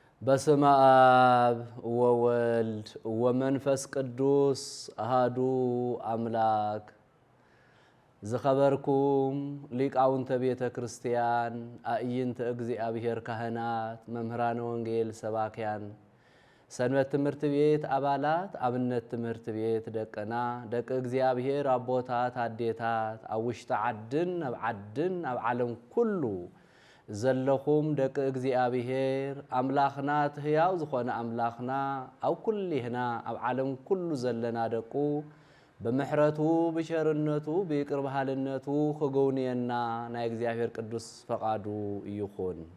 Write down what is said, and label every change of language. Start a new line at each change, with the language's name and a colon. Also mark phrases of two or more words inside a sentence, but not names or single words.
Geez: በስመ አብ ወወልድ ወመንፈስ ቅዱስ አሐዱ አምላክ
Tigrinya: ዝኸበርኩም ሊቃውንተ ቤተ ክርስቲያን አእይንተ እግዚአብሔር ካህናት መምህራነ ወንጌል ሰባክያን ሰንበት ትምህርት ቤት አባላት አብነት ትምህርት ቤት ደቀና ደቀ እግዚአብሔር አቦታት አዴታት አውሽተ ዓድን ኣብ ዓለም ኩሉ ዘለኹም ደቀ እግዚአብሔር አምላኽና ሕያው ዝኾነ አምላኽና አው ኩልህና ኣብ ዓለም ኩሉ ዘለና ደቁ በመሕረቱ በቸርነቱ በይቅር ባህልነቱ ኸጎውንየና ናይ እግዚአብሔር ቅዱስ ፈቃዱ ይኹን